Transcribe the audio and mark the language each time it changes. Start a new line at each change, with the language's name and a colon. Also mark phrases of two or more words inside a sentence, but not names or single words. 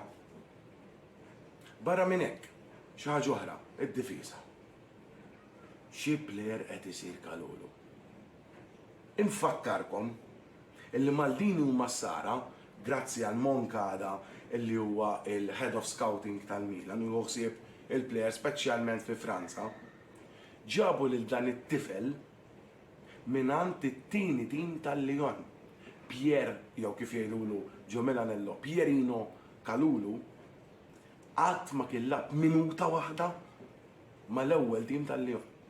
Maltese: Barra minn hekk, xi ħaġa oħra, id-difiża. Xi plejer qed isir Kalulu. Infakkarkom illi Maldini u Massara, grazzi għal Moncada illi huwa il-
English: Head of Scouting
Maltese: tal-Milan u ħsieb il-plejer speċjalment fi Franza, ġabu lil dan it-tifel minant it-tieni tim tal-Lyon. Pier, jew kif jgħidulu ġo Milanello, Pierino Kalulu, qatt ma kien lab minuta waħda mal-ewwel tim tal-Lyon.